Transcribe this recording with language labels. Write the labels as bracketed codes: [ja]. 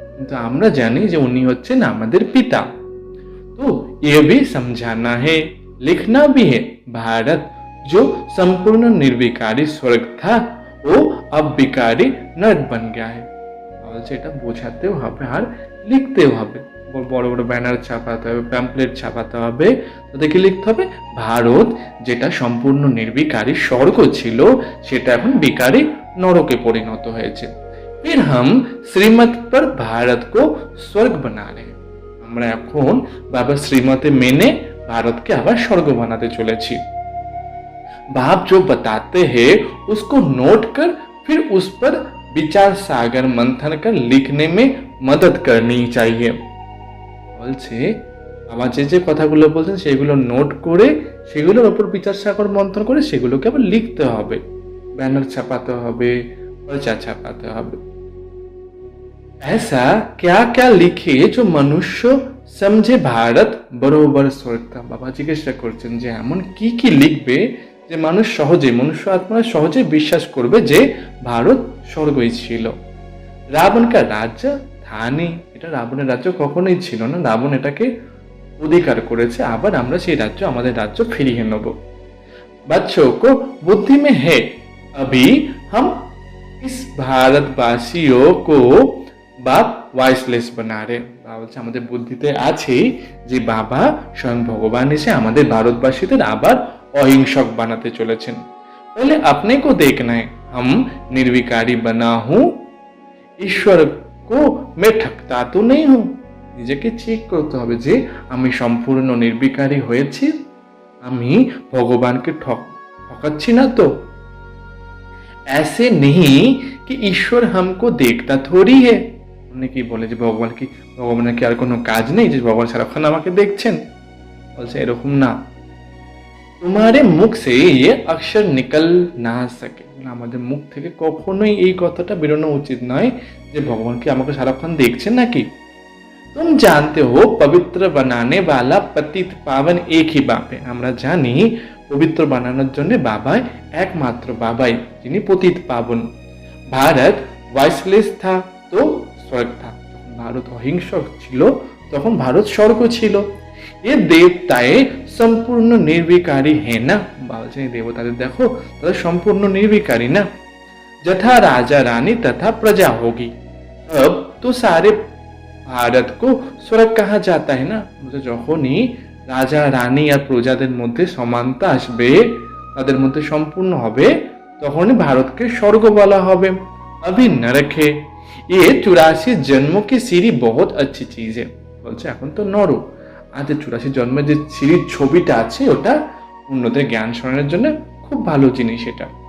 [bn] কিন্তু আমরা জানি যে উনি হচ্ছেন আমাদের পিতা। [hi] तो ये भी समझाना है, लिखना भी है। भारत जो संपूर्ण निर्विकारी स्वर्ग था वो अब विकारी नरक बन गया है। [bn] বলছে এটা বোঝাতেও হবে আর লিখতেও হবে। বড় বড় ব্যানার ছাপাতে হবে, প্যাম্পলেট ছাপাতে হবে। তাতে কি লিখতে হবে? ভারত যেটা সম্পূর্ণ নির্বিকারী স্বর্গ ছিল সেটা এখন বিকারী নরকে পরিণত হয়েছে। [hi] फिर हम श्रीमत पर भारत को स्वर्ग बना रहे हैं। [bn] আমরা এখন বাবার শ্রীমতে মেনে ভারতকে আবার স্বর্গ বানাতে চলেছি। [hi] बाप जो बताते हैं उसको नोट कर फिर उस पर विचार सागर मंथन कर लिखने में मदद करनी चाहिए। [bn] বলছে বাবা যে যে কথাগুলো বলছেন সেগুলো নোট করে সেগুলোর উপর বিচার সাগর মন্থন করে সেগুলোকে আবার লিখতে হবে, ব্যানার ছাপাতে হবে, প্রচার ছাপাতে হবে। [hi] ऐसा क्या क्या लिखे जो मनुष्य समझे भारत बरोबर स्वर्ग था। [bn] বাবা জিজ্ঞাসা করছেন যে এমন কি কি লিখবে যে মানুষ সহজে, মনুষ্য আত্মারা সহজে বিশ্বাস করবে যে ভারত স্বর্গই ছিল। [hi] রাবণ কা রাজ্য থা নেই। [bn] এটা রাবণের রাজ্য কখনোই ছিল না, রাবণ এটাকে অধিকার করেছে, আবার আমরা সেই রাজ্য আমাদের রাজ্য ফিরিয়ে নেব। [hi] बच्चों को बुद्धि में है, अभी हम इस भारतवासियों को বাপ ওয়াইসলেস बना रहे। [bn] বাবা বলছে আমাদের বুদ্ধিতে আছে যে বাবা স্বয়ং ভগবান এসে আমাদের ভারতবাসীদের আবার অহিংসক বানাতে চলেছেন। [hi] पहले अपने को देखना है, हम निर्विकारी बना हूं, ईश्वर को मैं ठगता तो नहीं हूं। [bn] নিজেকে চেক করতে হবে যে আমি সম্পূর্ণ নির্বিকারী হয়েছি, আমি ভগবানকে ঠকাচ্ছি না তো। [hi] ऐसे नहीं कि ईश्वर हमको देखता थोड़ी है। [bn] অনেকেই বলে যে ভগবানের কি আর কোনো কাজ নেই যে ভগবান সারাক্ষণ আমাকে দেখছেন? বলছে এরকম না। [hi] তোমারে মুখ সে ये अक्षर निकल ना सके। [bn] আমাদের মুখ থেকে কখনোই এই কথাটা বেরোনো উচিত নয় যে ভগবান কি আমাকে সারাক্ষণ দেখছেন নাকি। [hi] तुम जानते हो पवित्र बनाने वाला पतित पावन एक ही बाप है। [bn] আমরা জানি পবিত্র বানানোর জন্য বাবাই একমাত্র বাবাই যিনি পতিত পাবন। [hi] भारत वॉइसलेस था तो स्वर्ग था। [bn] ভারত অহিংসক ছিল তখন ভারত স্বর্গ ছিল। [hi] ये देवताएं संपूर्ण निर्विकारी है ना। [bn] বলছেন দেবতাদের দেখো তারা সম্পূর্ণ নির্বিকারী না। যথা রাজা রানী তথা [hi] प्रजा होगी। अब तो सारे भारत को स्वर्ग कहा जाता है ना। [bn] যখনই রাজা রানী আর প্রজাদের মধ্যে সমানতা আসবে, তাদের মধ্যে সম্পূর্ণ হবে, তখনই ভারতকে স্বর্গ বলা হবে। [hi] अभी नरक है, ये 84 जन्मों की सीढ़ी बहुत अच्छी चीज है। [bn] বলছে এখন তো নরক, আর যে 84 জন্মের যে সিঁড়ির ছবিটা আছে ওটা অন্যদের জ্ঞান শোনানোর জন্য খুব ভালো জিনিস এটা।